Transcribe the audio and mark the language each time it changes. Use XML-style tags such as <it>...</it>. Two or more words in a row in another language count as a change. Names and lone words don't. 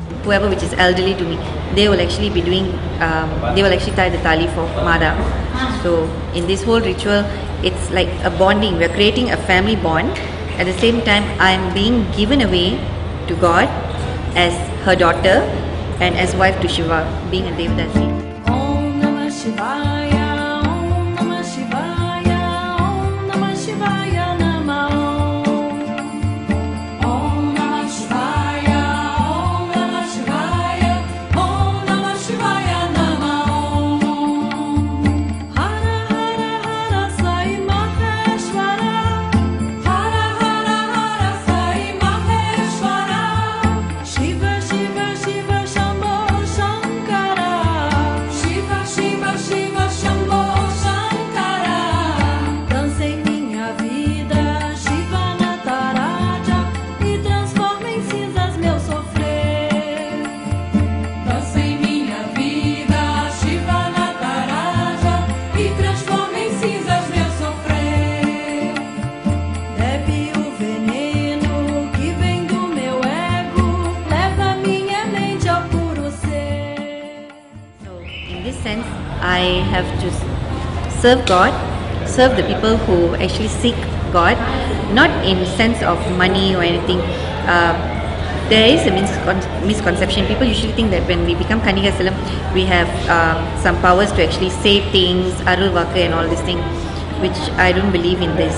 <en>whoever which is elderly to me, they will actually be doing, they will actually tie the tali for Mada. So in this whole ritual, it's like a bonding. We're creating a family bond. At the same time, I'm being given away to God as her daughter and as wife to Shiva, being a Devadasi.</en> <sa>Om Namah Shivaya, Om Namah Shivaya, Om Namah Shivaya Namah. Om Namah Shivaya, Om Namah Shivaya, Om Namah Shivaya Namah. Hara Hara Hara Sai Maheshwara, Hara Hara Hara Sai Maheshwara, Shiva Shiva Shiva Shambho Shankara, Shiva Shiva Shiva Shambho Shankara.</sa> <pt>Dancei minha vida, Shiva Nataraja, e transforma em cinzas meu sofrer. Dancei minha vida, Shiva Nataraja, e transforma em cinzas meu sofrer. Bebe o veneno que vem do meu ego, leva minha mente ao puro ser.</pt> <en>So in this sense, I have to serve God, serve the people who actually seek God, not in sense of money or anything. There is a misconception. People usually think that when we become Kanika Salam, we have some powers to actually say things,</en> <ta>Arul Vaka</ta> <en>and all this thing, which I don't believe in this.</en>